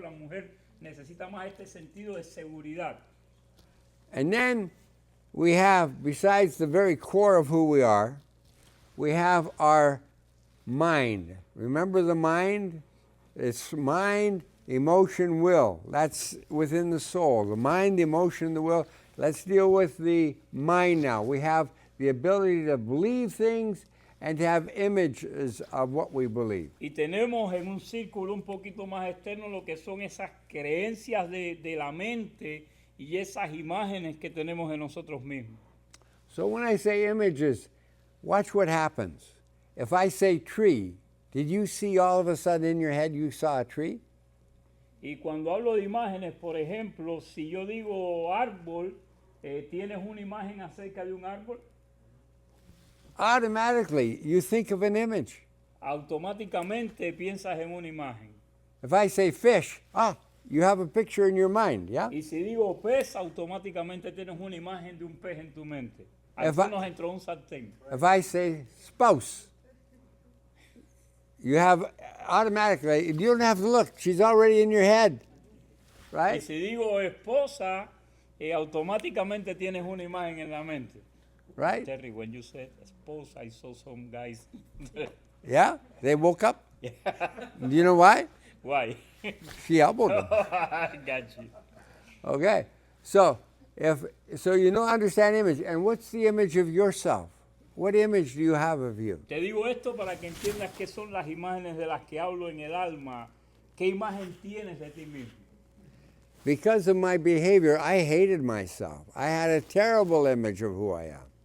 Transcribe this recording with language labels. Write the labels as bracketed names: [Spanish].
[Spanish] La mujer necesita más este sentido de seguridad. [English] And then we have, besides the very core of who we are, we have our mind. Remember the mind? It's mind, emotion, will. That's within the soul. The mind, the emotion, the will. Let's deal with the mind now. We have the ability to believe things and to have images of what we believe. [Spanish] Y tenemos en un círculo un poquito más externo lo que son esas creencias de la mente y esas imágenes que tenemos de nosotros mismos. [English] So when I say images, watch what happens. If I say tree, did you see all of a sudden in your head you saw a tree? [Spanish] Y cuando hablo de imágenes, por ejemplo, si yo digo árbol, ¿tienes una imagen acerca de un árbol? [English] Automatically, you think of an image. [Spanish] Automáticamente piensas en una imagen. [English] If I say fish, you have a picture in your mind, yeah? [Spanish] Y si digo pez, automáticamente tienes una imagen de un pez en tu mente. [English] If I- [Spanish] Algunos entró un sartén. [English] If I say spouse, you have automatically, you don't have to look, she's already in your head. [Spanish] Y [English] right? [Spanish] si digo esposa, automáticamente tienes una imagen en la mente. [English] Right? Terry, when you said esposa, I saw some guys. Yeah, they woke up. Do you know why? Why? She elbowed them. Got you. Okay, so you know, understand image, and what's the image of yourself? What image do you have of you? [Spanish] Te digo esto para que entiendas qué son las imágenes de las que hablo en el alma. ¿Qué imagen tienes de ti mismo? [English] Because of my behavior, I hated myself. I had a terrible image of who I am.